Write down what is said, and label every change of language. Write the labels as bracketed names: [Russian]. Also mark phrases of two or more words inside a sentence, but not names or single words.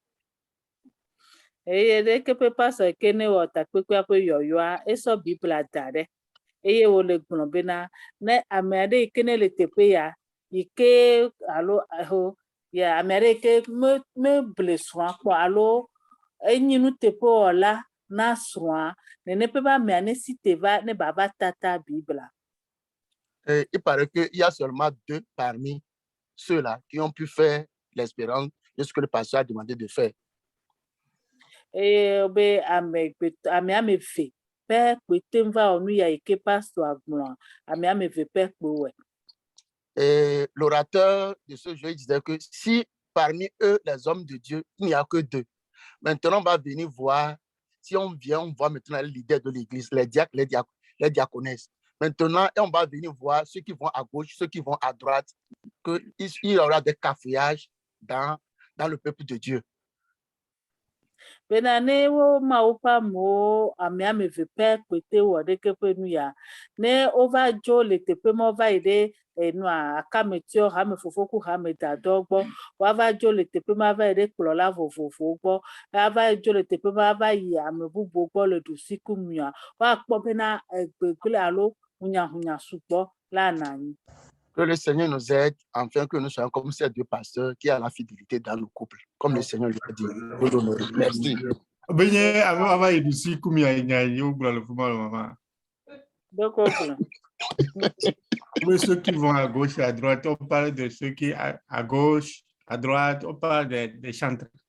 [Ewe] Eye ɖeke ƒe pastor ke ne wɔ takpekpea ƒe yɔyɔa, esɔ Biblia da ɖe. Eye wòle gblɔ bena, ne ame aɖe yi ke ne le teƒe ya, yi ke alo ame aɖe yi ke meble srɔ̃a kpɔ alo enyi nuteƒewɔla na srɔ̃a, nene ƒe be amea ne si te va ne bava tata Biblia. [French] Et il paraît qu'il y a seulement 2 parmi ceux-là qui ont pu faire l'expérience de ce que le pasteur a demandé de faire. [Ewe] Eye be ame ame eve pe kpete va wɔ nu ya yi ke pastor agblɔa, ame eve pe kpewɔe. [French] Et l'orateur de ce jour disait que si parmi eux, les hommes de Dieu, il n'y a que 2, maintenant on va venir voir, si on vient, on voit maintenant les leaders de l'église, les diacres, les diaconesses. Maintenant, on va venir voir ceux qui vont à gauche, ceux qui vont à droite, qu'il y aura des cafouillages dans le peuple de Dieu. [Ewe] Bena ne wo Mawu ƒe amewo, ame eve pe kpete wɔ ɖeke ƒe nu ya, ne wova dzo le teƒe ma va yi ɖe enua akametɔ hame fofo ku hame dadɔ gbɔ, woava dzo le teƒe ma va yi ɖe kplɔla vovovowo gbɔ, ava dzo le teƒe ma va yi ame bubuwo gbɔ le ɖusi ku nua, woakpɔ bena gbegble alo hunyahunya sugbɔ la anɔ anyi. [French] Que le Seigneur nous aide, afin que nous soyons comme ces 2 pasteurs qui ont la fidélité dans le couple, comme le Seigneur lui a dit. Merci. Ceux qui vont à gauche et à droite, on parle de ceux qui à gauche, à droite, on parle des chantres.